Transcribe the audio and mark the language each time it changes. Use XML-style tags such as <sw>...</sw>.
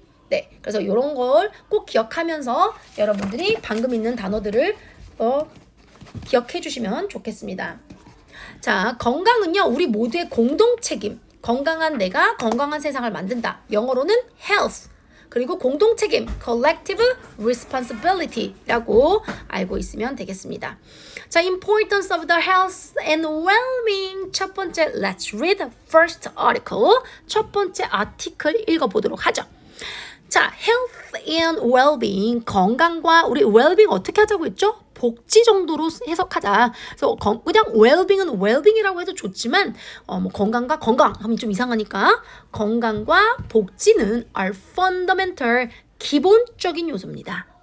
<ko>네, 그래서 이런 걸 꼭 기억하면서 여러분들이 방금 있는 단어들을 기억해 주시면 좋겠습니다. 자, 건강은요, 우리 모두의 공동 책임. 건강한 내가 건강한 세상을 만든다. 영어로는 health. 그리고 공동 책임,</ko> <en>collective responsibility</en> <ko>라고 알고 있으면 되겠습니다.</ko> <en>자, importance of the health and well-being.</en> <ko>첫 번째,</ko> <en>let's read the first article.</en> <ko>첫 번째 아티클 읽어보도록 하죠. 자, health and well-being, 건강과 우리 well-being 어떻게 하자고 했죠? 복지 정도로 해석하자. 그래서 그냥 well-being은 well-being이라고 해도 좋지만 뭐 건강과 건강 하면 좀 이상하니까 건강과 복지는 are fundamental, 기본적인 요소입니다.</ko>